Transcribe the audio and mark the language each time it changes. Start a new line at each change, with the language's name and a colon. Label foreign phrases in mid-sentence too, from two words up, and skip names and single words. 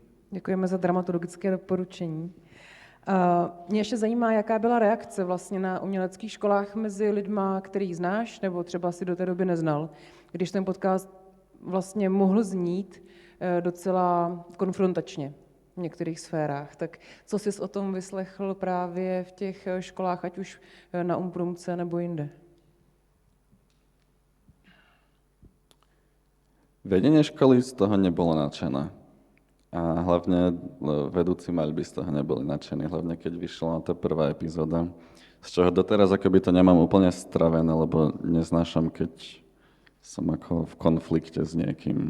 Czech: Děkujeme za dramaturgické doporučení. Mě ještě zajímá, jaká byla reakce vlastně na uměleckých školách mezi lidma, který znáš, nebo třeba si do té doby neznal, když ten podcast vlastně mohl znít docela konfrontačně v některých sférách. Tak co jsi o tom vyslechl právě v těch školách, ať už na Umprumce nebo jinde?
Slovak: Vedenie školy z toho nebolo nadšené. A hlavne vedúci maľby z toho neboli nadšení, hlavne keď vyšla tá prvá epizóda. Z čoho doteraz akoby to nemám úplne stravené, lebo neznášam, keď som ako v konflikte s niekým.